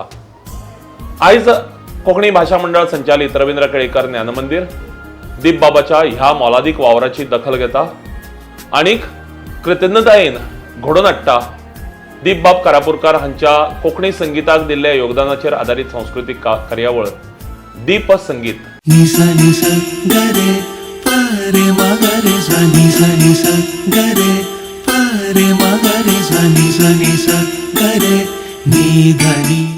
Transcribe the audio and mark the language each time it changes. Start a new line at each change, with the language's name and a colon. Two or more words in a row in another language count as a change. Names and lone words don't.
Konkani: आयज कोंकणी भाशा मंडळ संचालीत रवींद्र केळेकर ज्ञान मंदिर दीप बाबाच्या ह्या मोलादीक वावराची दखल घेता आनीक कृतज्ञतायेन घडोवन हाडटा दीप बाब कारापुरकार हांच्या कोंकणी संगीताक दिल्ल्या योगदानाचेर आदारीत सांस्कृतीक कार्यावळ दीप संगीत. निसा निसा गरे पारे मागरे सा निसा निसा गरे पारे मागरे सा निसा निसा गरे नी धनी.